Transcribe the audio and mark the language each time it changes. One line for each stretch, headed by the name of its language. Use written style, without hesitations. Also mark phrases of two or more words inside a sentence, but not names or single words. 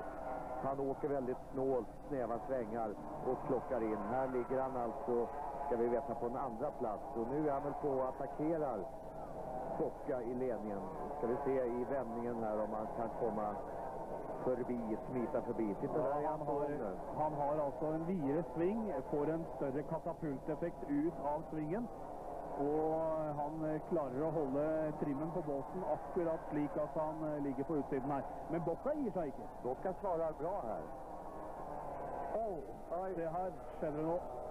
Swedish: Han åker väldigt snålt, snäva svängar och plockar in. Här ligger han alltså, ska vi veta, på en andra plats. Och nu är han väl på och attackerar Bocca i ledningen. Ska vi se i vändningen här om han kan komma förbi, smita förbi. Titta där,
Norwegian: han har alltså en videre sving, får en større katapulteffekt ut av svingen. Og han klarer å holde trimmen på båten akkurat slik at han ligger på utsiden her. Men Bocca gir seg ikke. Bocca svarer bra her. Se her skjedde det nå.